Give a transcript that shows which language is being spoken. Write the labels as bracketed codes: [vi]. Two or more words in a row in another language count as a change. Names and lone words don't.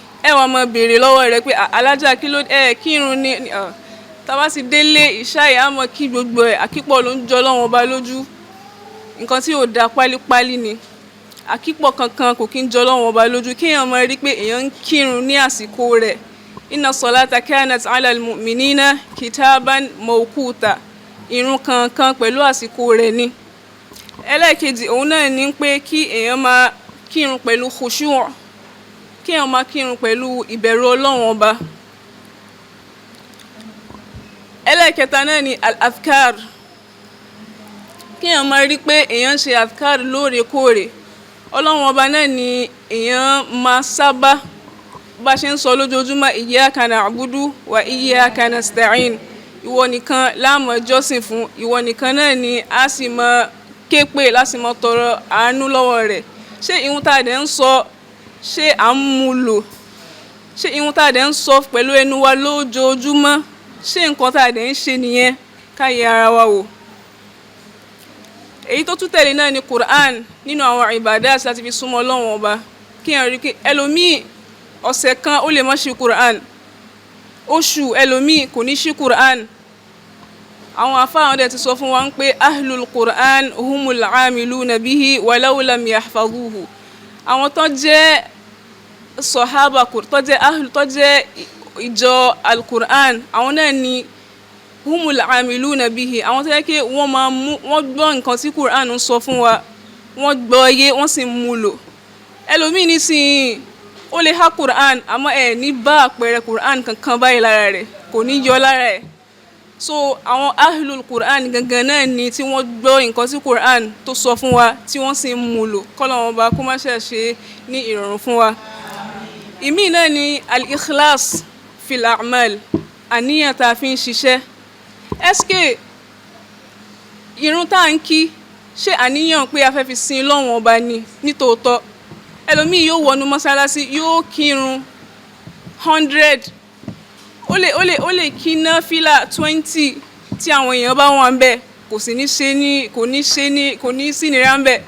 [yo] Ẹ wá máa béèrè lọ́wọ́ rẹ̀ pé alájà kí ló kírun ni, tábà sì délé ìṣáì á mọ kí gbogbo ẹ̀ àkípọ̀ ló ń jọ Ọlọ́run ọba lójú, nǹkan tí ò da pálípálí ni. Àkípọ̀ kankan kò kí ń jọ Ọlọ́run ọba lójú, kéèyàn máa rí pé èèyàn ń kírun ní àsìkò rẹ̀. [ar] إن الصلاة كانت على المؤمنين كتابا موقوتا, [yo] ìrun kankan pẹ̀lú àsìkò rẹ̀ ni. Ẹlẹ́ẹ̀kejì òun náà ni pé kí èèyàn máa kírun pẹ̀lú khushu', kí èèyàn máa kírun pẹ̀lú ìbẹ̀rù Ọlọ́run ọba. Ẹlẹ́ẹ̀kẹta náà ni al-adhkar, kí èèyàn máa rí pé èèyàn ń ṣe adhkar lóòrèkóòrè. Ọlọ́run ọba náà ni èèyàn máa sábà bá ṣe ń sọ lójoojúmọ́ [ar] إياك نعبد وإياك نستعين, [yo] ìwọ nìkan la máa jọ́sìn fún, ìwọ nìkan náà ni a sì máa ké pè, láti máa tọrọ àánú lọ́wọ́ rẹ̀. Ṣé ìhun tá a dẹ̀ ń sọ, ṣé à ń mú lò? Ṣé ìhun tá a dẹ̀ ń sọ pẹ̀lú ẹnu wa lójoojúmọ́, ṣé nǹkan tá a dẹ̀ ń ṣe nìyẹn? Ká yẹ ara wa wò. Èyí tó tún tẹ̀lé náà ni Qur'an nínú àwọn ibadat láti fi súnmọ́ Ọlọ́run ọba. Kí èèyàn rí pé ẹlòmíì ọ̀sẹ̀ kan ó lè má ṣí Qur'an, oṣù ẹlòmíì kò ní ṣí Qur'an. Àwọn àfáà dẹ̀ ti sọ fún wa pé [ar] أهل القرآن هم العاملون به ولو لم يحفظوه. [yo] Àwọn tó jẹ́ sọ̀hábà, tó jẹ́ ìjọ al-Qur'an, àwọn náà ni [ar] هم العاملون به, [yo] àwọn tó yẹ kí wọ́n gbọ́ nǹkan tí Qur'an ń sọ fún wa, wọ́n gbọ́ yé, wọ́n sì mú lò. Ẹlòmíì nísìnyí ó lè há Qur'an àmọ́ ẹ̀ ní bá àpẹẹrẹ Qur'an kankan báyìí lára rẹ̀, kò ní yọ lára ẹ̀. So àwọn [ar] أهل القرآن [yo] gangan náà ni tí wọ́n gbọ́ nǹkan tí Qur'an tó sọ fún wa tí wọ́n sì ń mú lò. Kọ́lọ́run ọba kó má ṣe ní ìrọ̀rùn fún wa. Ìmí náà ni [ar] الإخلاص في الأعمال, [yo] àníyàn tá a fi ń ṣiṣẹ́. Ẹ́sìkè ìrun tá à ń kí, ṣé àníyàn pé a fẹ́ fi sin Ọlọ́run ọba ni nítòótọ́? Ẹlòmíì yóò wọnú mọ́sálásí, yóò kírun 100, ó lè kí náfìlà 20 tí àwọn èèyàn bá wà ń bẹ̀, kò ní sí ìnira ń bẹ̀.